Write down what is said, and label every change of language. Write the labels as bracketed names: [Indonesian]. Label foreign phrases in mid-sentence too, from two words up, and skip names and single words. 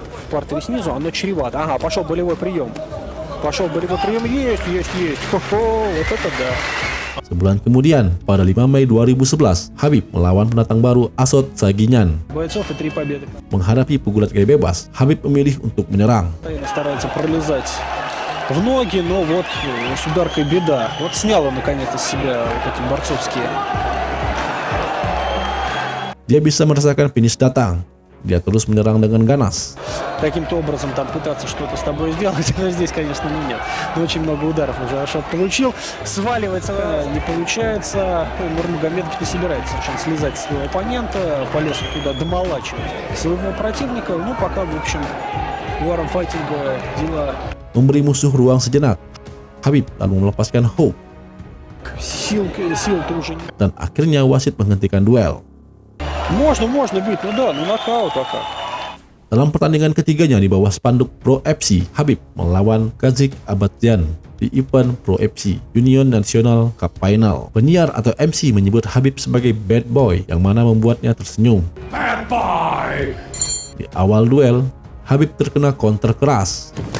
[Indonesian] Sebulan kemudian, pada 5 Mei 2011, Khabib melawan pendatang baru Asot Saginyan. Menghadapi pukulan gaya bebas, Khabib memilih untuk menyerang. [Russian] В ноги, но вот с ударкой беда. Вот снял он наконец-то с себя вот эти борцовские. [Indonesian] Dia bisa merasakan finish datang. Dia terus menyerang dengan ganas. [Russian] Каким-то образом там пытаться что-то с тобой сделать, но здесь, конечно, нет. Но очень много ударов уже Ашот получил. Сваливается, не получается. Нурмагомедов не собирается совершенно слезать с своего оппонента. Полез туда домолачивать своего противника. Ну, пока, в общем, [English] Warren Fighting [Russian] дела. [Indonesian] Memberi musuh ruang sejenak, Khabib lalu melepaskan hook. [Russian] Сил уже нет. [Indonesian] Dan akhirnya wasit menghentikan duel. [Russian] Можно бить, ну да, ну нокаут пока. [Indonesian] Dalam pertandingan ketiganya di bawah spanduk Pro FC, Khabib melawan Kazik Abadjan di event Pro FC Union National Cup Final. Penyiar atau MC menyebut Khabib sebagai [English] bad boy, [Indonesian] yang mana membuatnya tersenyum. [English] Bad boy! [Indonesian] Di awal duel, Khabib terkena counter keras.